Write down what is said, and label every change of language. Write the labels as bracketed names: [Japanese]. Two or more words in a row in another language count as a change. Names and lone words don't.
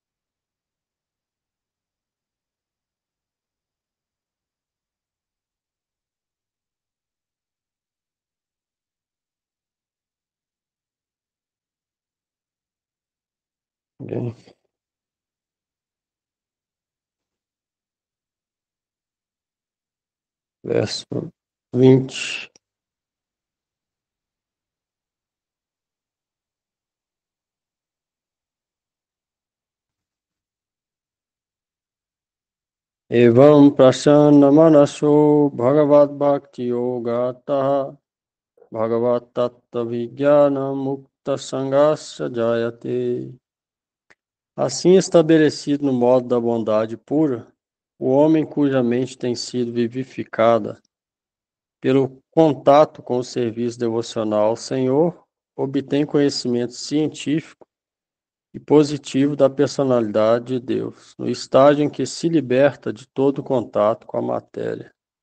[Portuguese] Ninguém? Verso 20. [Sanskrit] एवं प्रसन्न मनसो भगवद् भक्ति योगतः भगवत् तत्त्व विज्ञानं मुक्त सङ्गस्य जायते. [Portuguese] Assim estabelecido no modo da bondade pura, o homem cuja mente tem sido vivificada Pelo contato com o serviço devocional ao Senhor, obtém conhecimento científico e positivo da personalidade de Deus, no estágio em que se liberta de todo contato com a matéria.